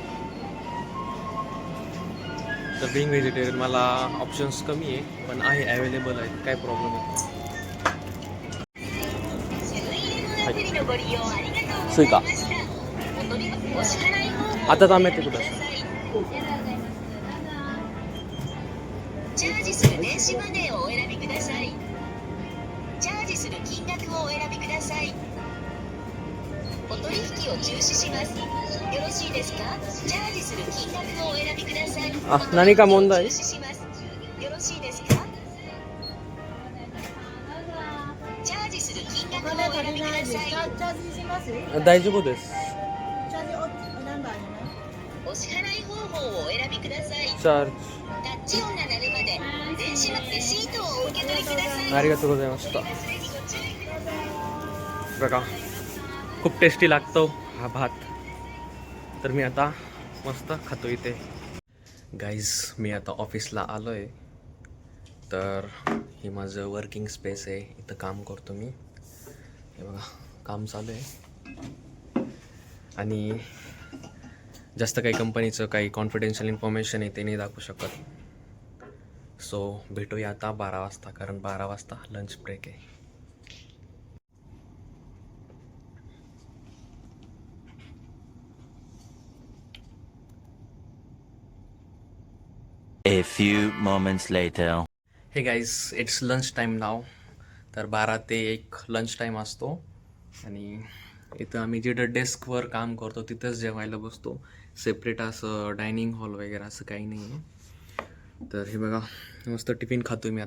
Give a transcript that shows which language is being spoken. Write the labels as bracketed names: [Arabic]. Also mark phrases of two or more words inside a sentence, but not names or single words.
[Marathi] तर [English] being vegetarian [Marathi] मला ऑप्शन्स कमी आहे, पण आहे, अवेलेबल आहेत, काय प्रॉब्लेम नाही. सुई का आता तर आम्ही कुठं [Japanese] チャージする電子マネーをお選びください。チャージする金額をお選びください。お取引を中止します。よろしいですか？チャージする金額をお選びください。あ、何か問題？お取引を中止します。よろしいですか？チャージする金額をお選びください。チャージします？大丈夫です。チャージナンバーにね。お支払い方法をお選びください。チャージ。タッチ音が鳴るまで電子レシートをお受け取りください。ありがとうございました。 [Marathi] बघा खूप टेस्टी लागतो हा भात. तर मी आता मस्त खातो इथे. गाईज मी आता ऑफिसला आलो आहे. तर हे माझं [English] working space [Marathi] आहे. इथं काम करतो मी. हे बघा काम चालू आहे. आणि जास्त काही कंपनीचं काही [English] confidential information [Marathi] आहे ते नाही दाखवू शकत. सो भेटूया आता 12 वाजता, कारण 12 वाजता [English] lunch break [Marathi] आहे. [English] A few moments later. hey guys it's lunch time now. [Marathi] तर 12 ते 1 [English] lunch time [Marathi] असतो. आणि इथं आम्ही जिथं डेस्कवर काम करतो तिथंच जेवायला बसतो. सेपरेट असं [English] dining hall [Marathi] वगैरे असं काही नाही आहे. तर हे बघा मस्त टिफिन खातो मी.